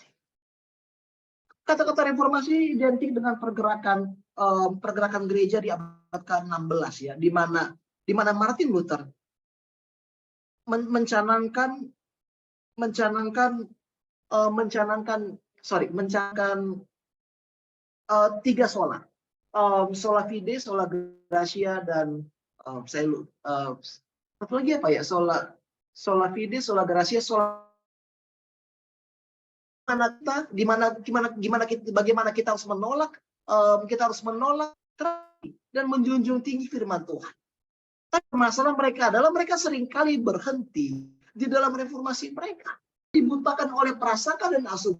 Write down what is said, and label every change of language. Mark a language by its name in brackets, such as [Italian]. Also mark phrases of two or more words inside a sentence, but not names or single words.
[Indonesian] Kata-kata reformasi identik dengan pergerakan gereja di abad ke-16 ya, di mana Martin Luther mencanangkan tiga sola. [Latin] Sola fide, sola gratia, [Indonesian] dan satu lagi apa ya? [Latin] Sola fide, sola gratia, [Indonesian] sola bagaimana kita harus menolak, dan menjunjung tinggi firman Tuhan. Tapi masalah mereka adalah mereka seringkali berhenti di dalam reformasi mereka, dibutakan oleh prasangka dan asumsi.